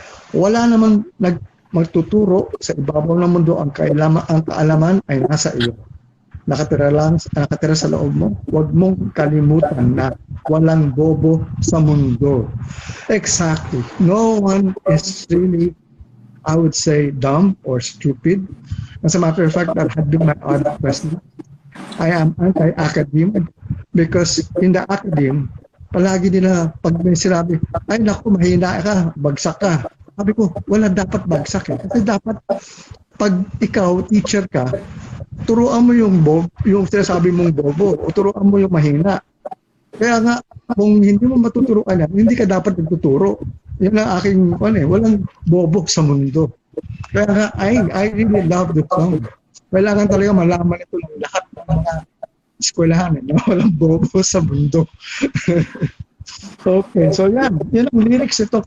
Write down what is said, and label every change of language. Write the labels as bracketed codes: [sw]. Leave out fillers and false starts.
[tl] Wala namang magtuturo sa ibabaw ng mundo, ang kaalaman ay nasa iyo. Nakatira sa loob mo. Huwag mong kalimutan na walang bobo sa mundo. [en] Exactly. No one is really, I would say, dumb or stupid. As a matter of fact, that had been my other question. I am anti-academe because in the academe, [tl] palagi nila pag may sinabi, ay naku, mahina ka, bagsak ka. Sabi ko, wala dapat bagsak eh. Kasi dapat, pag ikaw, teacher ka, turuan mo yung sinasabi mong bobo, o turuan mo yung mahina. Kaya nga, kung hindi mo matuturuan yan, hindi ka dapat nagtuturo. Yan ang aking, walang bobo sa mundo. Kaya nga, [en] I really love the song. [tl] Kailangan talaga malaman ito ng lahat ng mga eskwelahan, walang bobo sa mundo. Okay, so yan ang lyrics ito.